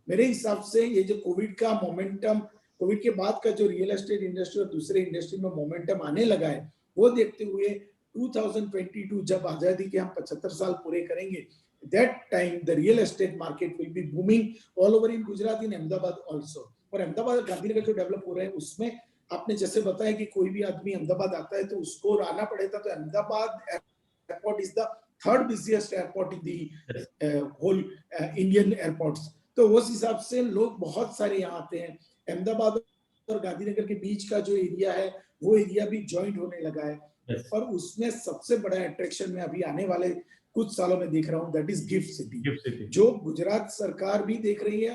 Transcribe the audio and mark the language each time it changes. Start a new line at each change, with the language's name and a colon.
Hindi: मेरे हिसाब से ये जो कोविड का मोमेंटम, कोविड के बाद का जो रियल एस्टेट इंडस्ट्री और दूसरे इंडस्ट्री में मोमेंटम आने लगा है वो देखते हुए 2022 जब आजादी के हम 75 साल पूरे करेंगे,
English: that time the real estate market will be booming all over in Gujarat, in Ahmedabad also.
Hindi: और अहमदाबाद और गांधीनगर जो डेवलप हो रहे हैं उसमें आपने जैसे बताया कि कोई भी आदमी अहमदाबाद आता है तो उसको आना पड़ेगा. तो Ahmedabad
English: Airport is the 3rd busiest airport in the whole Indian airports.
Hindi: तो उस हिसाब से लोग बहुत सारे यहाँ आते हैं. अहमदाबाद और गांधीनगर के बीच का जो एरिया है वो एरिया भी ज्वाइंट होने लगा है. और उसमें सबसे बड़ा अट्रैक्शन में अभी आने वाले कुछ सालों में देख रहा हूं
English: that is
Hindi: गिफ्ट सिटी, जो गुजरात सरकार भी देख रही है.